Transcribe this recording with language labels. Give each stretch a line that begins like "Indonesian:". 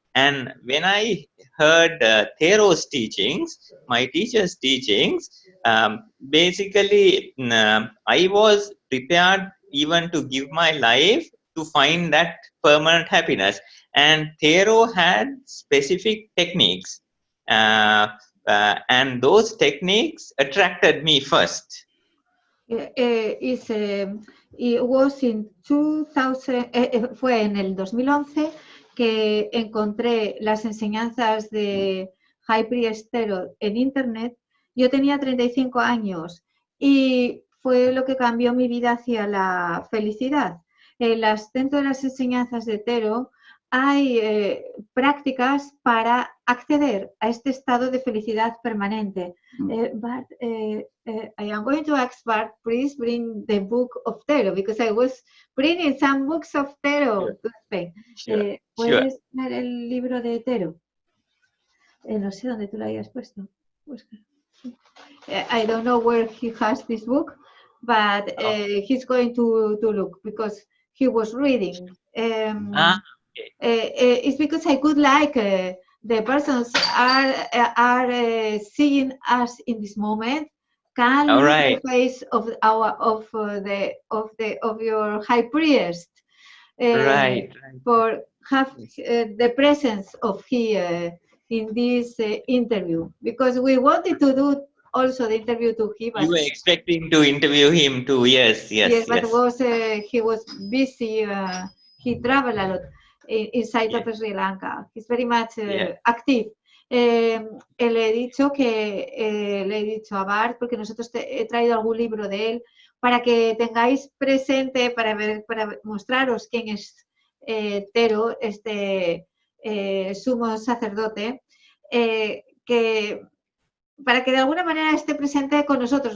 English: And when I heard Thero's teachings, my teacher's teachings, basically I was prepared even to give my life to find that permanent happiness. And Thero had specific techniques. And those techniques attracted me first. It was in 2000,
Spanish: fue en el 2011 que encontré las enseñanzas de High Priest Thero en internet. Yo tenía 35 años y fue lo que cambió mi vida hacia la felicidad. Dentro de las enseñanzas de Thero hay prácticas para acceder a este estado de felicidad permanente.
English: But I am going to ask Bart, please bring the book of Thero, because I was bringing some books of Thero to Spain.
Spanish: ¿Puedes leer el libro de Thero? No sé dónde tú lo hayas puesto.
English: I don't know where he has this book, but he's going to look because he was reading. It's because I could like the persons are seeing us in this moment. Can look the face of your High Priest for have the presence of here in this interview, because we wanted to do also the interview to him. You were expecting to interview him too? Yes. But he was busy. He traveled a lot inside of Sri Lanka. He's very much active.
Spanish: Le he dicho a Bart, porque nosotros he traído algún libro de él para que tengáis presente, para mostraros quién es Thero, este sumo sacerdote, para que de alguna manera esté presente con nosotros.